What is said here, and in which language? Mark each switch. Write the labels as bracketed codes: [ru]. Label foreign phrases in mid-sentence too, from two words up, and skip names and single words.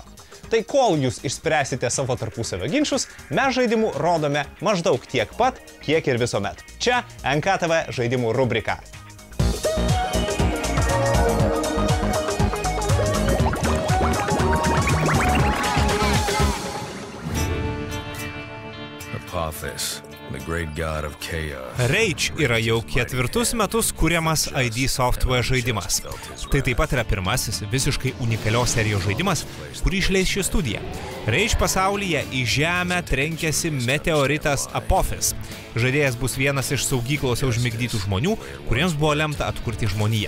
[lt] Tai kol jūs išspręsite savo tarpusavio ginčus, mes žaidimų rodome maždaug tiek pat, kiek ir visuomet. Čia NKTV žaidimų rubrika. [en] Apophis, the great god of chaos. [lt] Rage yra jau 4 metus kuriamas ID Software žaidimas. Tai taip pat yra pirmasis visiškai unikalios serijos žaidimas, kurį išleis ši studija. Rage pasaulyje į žemę trenkėsi meteoritas Apophis. Žaidėjas bus vienas iš saugyklose užmigdytų žmonių, kuriems buvo lemta atkurti žmoniją.